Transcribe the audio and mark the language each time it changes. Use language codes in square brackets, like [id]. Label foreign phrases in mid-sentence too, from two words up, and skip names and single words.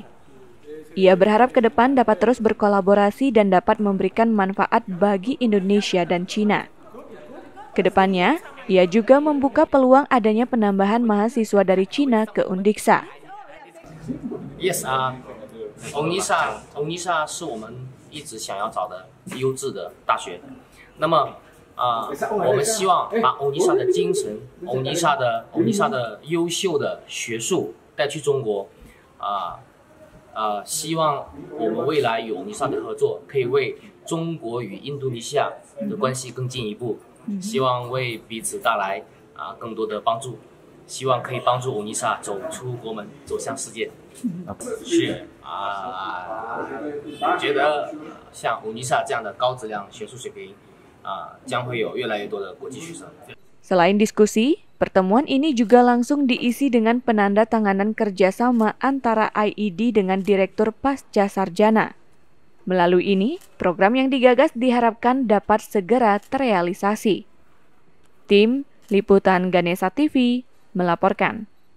[id] Ia berharap ke depan dapat terus berkolaborasi dan dapat memberikan manfaat bagi Indonesia dan Cina. Kedepannya, ia juga membuka peluang adanya penambahan mahasiswa dari Cina ke Undiksa. [zh] Yes, Undiksa 是我们一直想要找的优质的大学。那么，我们希望把 Undiksa 的精神、Undiksa 的优秀的学术带去中国。希望我们未来与 Undiksa 的合作，可以为中国与印度尼西亚的关系更进一步。希望为彼此带来更多的帮助，希望可以帮助 Undiksa 走出国门，走向世界。是觉得像 Undiksa 这样的高质量学术水平将会有越来越多的国际学生。 [id] Selain diskusi, pertemuan ini juga langsung diisi dengan penandatanganan kerjasama antara IED dengan Direktur Pasca Sarjana. Melalui ini, program yang digagas diharapkan dapat segera terrealisasi. Tim Liputan Ganesha TV melaporkan.